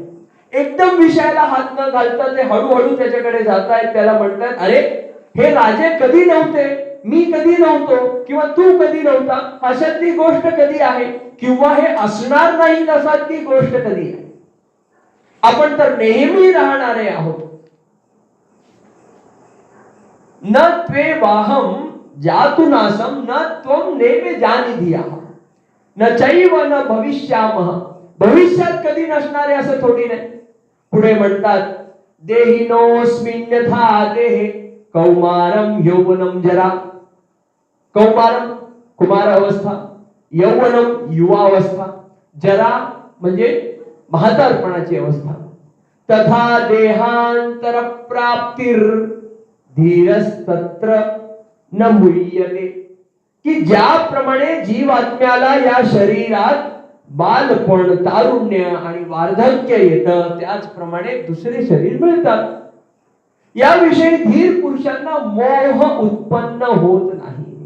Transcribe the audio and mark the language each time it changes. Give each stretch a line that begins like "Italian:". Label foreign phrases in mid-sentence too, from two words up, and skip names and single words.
Marathi: एकदम विषयाला हात न घालता ते हळूहळू त्याच्याकडे जात आहेत. त्याला म्हणतात अरे, हे राजे कधी नव्हते, मी कधी नव्हतो किंवा तू कधी नव्हता, अशातली गोष्ट कधी आहे, किंवा हे असणार नाही अशातली गोष्ट कधी आहे. आपण तर नेहमी राहणारे आहोत.
Sanskrit: न त्वेवाहम जातुनासम न त्वम नेमे जानिधियाः न चैव न भविष्यामः.
Marathi: भविष्यात कधी नसणारे असं थोडी नाही. पुढे म्हणतात
Sanskrit: देहिनोस्मिन् यथा देहे कौमारम यौवनम जरा.
Marathi: कौमारम कुमार अवस्था, यौवनम युवावस्था, जरा म्हणजे म्हातारपणाची अवस्था.
Sanskrit: तथा देहांतर प्राप्तिर धीरस्तत्र न मुह्यते.
Marathi: की ज्याप्रमाणे जीवात्म्याला या शरीरात बालपण, तारुण्य आणि वार्धक्य येतं, त्याचप्रमाणे दुसरे शरीर मिळतात. याविषयी धीर पुरुषांना मोह उत्पन्न होत नाही.